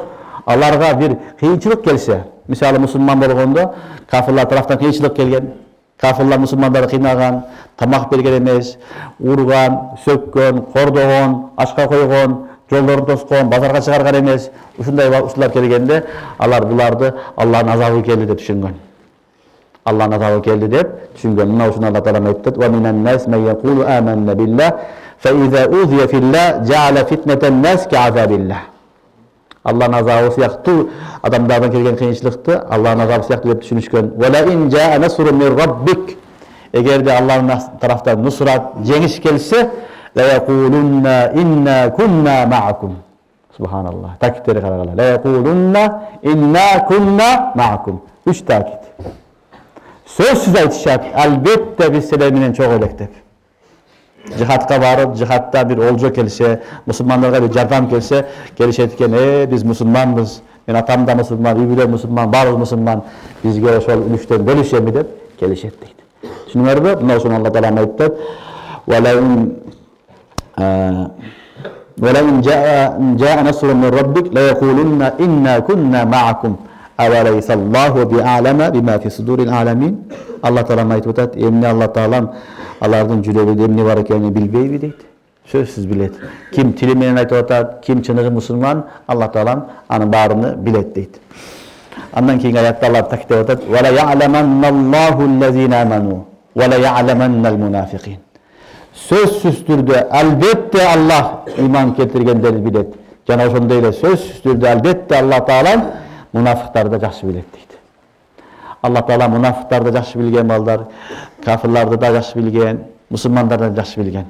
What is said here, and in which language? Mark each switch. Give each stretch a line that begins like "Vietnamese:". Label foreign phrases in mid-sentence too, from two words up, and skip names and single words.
Kyrgyz: Аларга бир кыйынчылык келсе, мисалы мусулман болгондо кафирлар тарафтан кыйынчылык келген, кафирлар мусулмандарды кыйнаган, тамак берген эмес, урган, сөккөн, кордогон, ашка койгон, жолдорун тоскон, базарга чыгарган эмес. Ушундай ушулар келгенде алар буларды Алланын азабы келди деп түшүнгөн. Алланын азабы келди деп түшүнгөн. Мына ушуну Алла Таала айтты:
Arabic: "ومن الناس من يقول آمنا بالله فإذا أوذي في الله جعل فتنة الناس كعذاب الله."
Kyrgyz: Алланын азабы сыяктуу адамдардан келген кыйынчылыкты Алланын азабы сыяктуу деп түшүнүшкөн.
Arabic: "ولئن جاء نصر من ربك",
Kyrgyz: эгерде Алланын тарафтан нусрат, жеңиш келсе,
Arabic: ليقولن إنا كنا معكم.
Kyrgyz: Субханаллах. Такиттери карагыла.
Arabic: ليقولن إنا كنا معكم.
Kyrgyz: Үч такит. Сөзсүз айтышат, албетте биз силер менен чогуу элек деп. Жихадка барып, жихадта бир олжо келсе, мусулмандарга бир жардам келсе, келишет экен, биз мусулманбыз, мен атам да мусулман, үйбүлөр мусулман, баарыбыз мусулман, бизге ошол үлүштөн бөлүшөмү деп келишет дейт. Түшүнүңөрбү? Мына ошону Алла Таала айтты.
Arabic: وَلَئِنْ جَاءَ نَصْرٌ مِنْ رَبِّكَ لَيَقُولُنَّ إِنَّا كُنَّا مَعَكُمْ أَوَلَيْسَ اللَّهُ بِأَعْلَمَ بِمَا فِي صُدُورِ الْعَالَمِينَ.
Kyrgyz: Алла Таала айтып атат, эмне Алла Таалам алардын жүрөгүндө эмне бар экенин билбейби дейт. Сөзсүз билет. Ким тили менен айтып атат, ким чыныгы мусулман, Алла Таалам анын баарыны билет дейт. Андан кийинки аятта Алла тактеп атат:
Arabic: "وليعلمن الله الذين آمنوا وليعلمن المنافقين."
Kyrgyz: Сөзсүз түрдө албетте Аллах иман келтиргендерди билет. Жана ошондой эле сөзсүз түрдө албетте Алла Таала мунафиктарды жакшы билет дейт. Алла Таала мунафиктарды жакшы билген балдар, кафирларды да жакшы билген, мусулмандарды да жакшы билген.